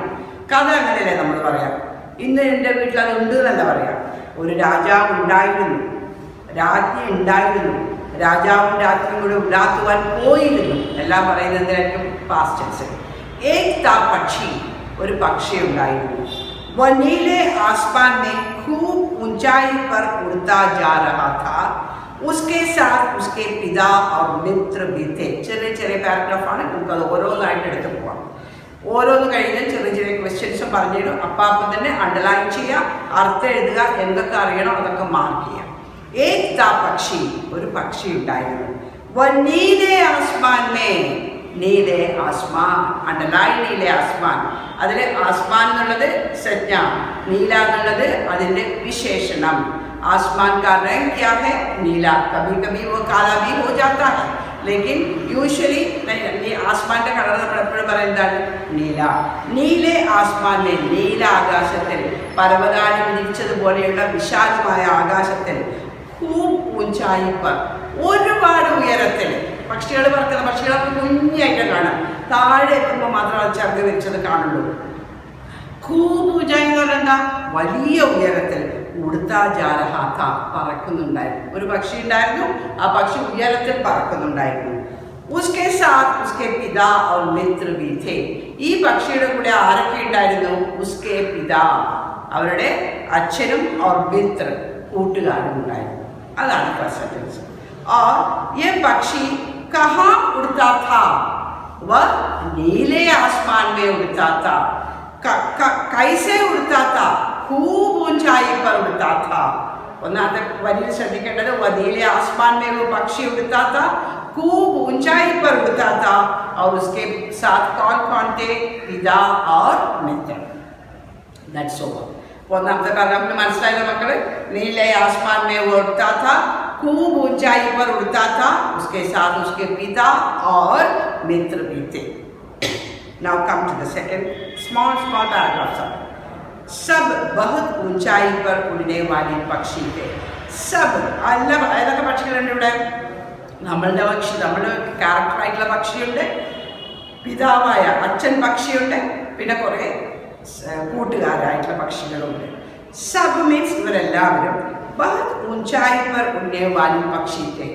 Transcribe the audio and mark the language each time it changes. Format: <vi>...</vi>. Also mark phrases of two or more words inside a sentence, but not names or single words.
<ml>കഥ അങ്ങനെയല്ലേ നമ്മൾ പറയാം. ഇന്ന് എൻ്റെ വീട്ടിൽ അത് ഉണ്ട് എന്നല്ല പറയാം. ഒരു രാജാവ് ഉണ്ടായിരുന്നു, രാജ്ഞി ഉണ്ടായിരുന്നു, രാജാവും രാജ്ഞിയും കൂടെ ഉലാത്തുവാൻ പോയിരുന്നു. എല്ലാം പറയുന്നതിനായിരിക്കും</ml> <en>past tense.</en> <hi>एक था पक्षी,</hi> <ml>ഒരു പക്ഷി ഉണ്ടായിരുന്നു.</ml> <hi>वह नीले आसमान में खूब ऊंचाई पर उड़ता जा रहा था. उसके साथ उसके पिता और मित्र भी थे.</hi> <ml>ചെറിയ ചെറിയ പാരഗ്രാഫാണ്, നമുക്കത് ഓരോന്നായിട്ട് എടുത്തു പോവാം. ഓരോന്ന് കഴിഞ്ഞ് ചെറിയ ചെറിയ ക്വസ്റ്റ്യൻസ് പറഞ്ഞിടും. അപ്പം തന്നെ അണ്ടർലൈൻ ചെയ്യുക, അർത്ഥം എഴുതുക, എന്തൊക്കെ അറിയണം അതൊക്കെ മാർക്ക് ചെയ്യാം.</ml> <hi>एक था पक्षी,</hi> <ml>ഒരു പക്ഷി ഉണ്ടായിരുന്നു.</ml> <hi>वह नीले आसमान में, नीले आसमान, അണ്ടർലൈൻ नीले आसमान.</hi> <ml>അതിൽ ആസ്മാൻ എന്നുള്ളത് സജ്ഞ, നീല എന്നുള്ളത് അതിൻ്റെ വിശേഷണം.</ml> <hi>आसमान का रंग क्या है? नीला. कभी कभी वो काला भी हो जाता है, लेकिन यूजुअली नहीं. आसमान का</hi> <ml>കളർ നമ്മൾ എപ്പോഴും പറയുന്നതാണ് നീല. നീലെ ആസ്മാനിലെ, നീല ആകാശത്തിൽ, പർവ്വതാനി വിരിച്ചതുപോലെയുള്ള വിശാലമായ ആകാശത്തിൽ,</ml> <hi>खूब ऊंचाई पर,</hi> <ml>ഒരുപാട് ഉയരത്തിൽ. പക്ഷികൾ പറക്കുന്ന പക്ഷികളൊക്കെ കുഞ്ഞായിട്ട് കാണാം. താഴെ എത്തുമ്പോൾ മാത്രം അത് ചിറക് വിരിച്ചത് കാണുള്ളൂ.</ml> <hi>खूब ऊंचाई</hi> <ml>എന്ന് പറഞ്ഞാൽ എന്താ? വലിയ ഉയരത്തിൽ.</ml> <hi>उड़ता जा रहा था,</hi> <ml>പറക്കുന്നുണ്ടായിരുന്നു. ഒരു പക്ഷി ഉണ്ടായിരുന്നു, ആ പക്ഷി ഉയരത്തിൽ പറക്കുന്നുണ്ടായിരുന്നു.</ml> <hi>उसके साथ उसके पिता और मित्र भी थे.</hi> <ml>ഈ പക്ഷിയുടെ കൂടെ ആരൊക്കെ ഉണ്ടായിരുന്നു?</ml> <hi>उसके पिता,</hi> <ml>അവരുടെ അച്ഛനും</ml> <hi>और मित्र,</hi> <ml>കൂട്ടുകാരും ഉണ്ടായിരുന്നു. അതാണ്</ml> <en>first sentence.</en> <hi>और ये पक्षी कहाँ उड़ता था? वह नीले आसमान में उड़ता था. कैसे उड़ता था? खूब ऊंचाई पर उड़ता था.</hi> <ml>ഒന്നാമത്തെ വരിയിൽ ശ്രദ്ധിക്കേണ്ടത്</ml> <hi>वह नीले आसमान में वो पक्षी उड़ता था, खूब ऊंचाई पर उड़ता था. और उसके साथ कौन कौन थे? पिता और मित्र.</hi> <en>That's all.</en> <ml>ഒന്നാമത്തെ പാരാഗ്രാഫിൽ മനസ്സിലായില്ല മക്കള്?</ml> <hi>नीले आसमान में वो उड़ता था, खूब ऊंचाई पर उड़ता था, उसके साथ उसके पिता और मित्र भी थे.</hi> <en>Now come to the second small paragraph.</en> <hi>सब बहुत ऊंचाई पर उड़ने वाले പക്ഷി थे.</hi> <ml>സബ് ഏതൊക്കെ പക്ഷികളുണ്ട് ഇവിടെ? നമ്മളുടെ പക്ഷി, നമ്മുടെ ക്യാരക്ടറായിട്ടുള്ള പക്ഷിയുണ്ട്, പിതാവായ അച്ഛൻ പക്ഷിയുണ്ട്, പിന്നെ കുറേ കൂട്ടുകാരായിട്ടുള്ള പക്ഷികളുണ്ട്.</ml> <hi>സബ് മീൻസ് ഇവരെല്ലാവരും बहुत ऊंचाई पर उड़ने वाले पक्षी थे.</hi>